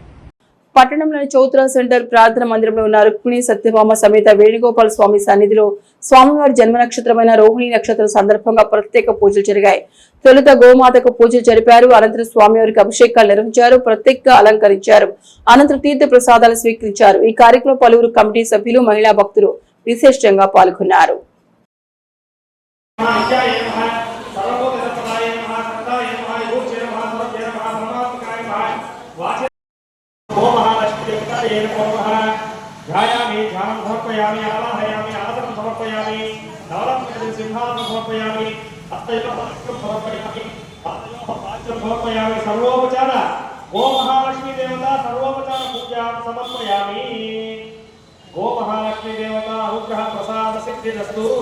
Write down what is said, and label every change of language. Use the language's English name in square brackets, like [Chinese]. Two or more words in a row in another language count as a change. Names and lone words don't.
[Telugu] పట్టణంలోని చౌత్రా సెంటర్ ప్రార్థన మందిరంలో ఉన్న రుక్మిణి సత్యభామ సమేత వేణుగోపాల స్వామి సన్నిధిలో స్వామివారి జన్మ నక్షత్రమైన రోహిణి నక్షత్రం సందర్భంగా ప్రత్యేక పూజలు జరిగాయి. తొలుత గోమాతకు పూజలు జరిపారు. అనంతరం స్వామివారికి అభిషేకాలు నిర్వహించారు, ప్రత్యేకంగా అలంకరించారు. అనంతరం తీర్థ ప్రసాదాలు స్వీకరించారు. ఈ కార్యక్రమంలో పలువురు కమిటీ సభ్యులు, మహిళా భక్తులు విశేషంగా పాల్గొన్నారు. [Sanskrit] ध्यायामि ध्यानं समर्पयामि आवाहयामि आसनं समर्पयामि नवरत्न सिंहासनं समर्पयामि हस्तयोः समर्पयामि पादयोः पाद्यं समर्पयामि सर्वोपचार गो महालक्ष्मी देवता सर्वोपचार पूजां समर्पयामि गो महालक्ष्मी देवता अनुग्रह प्रसाद सिद्धिरस्तु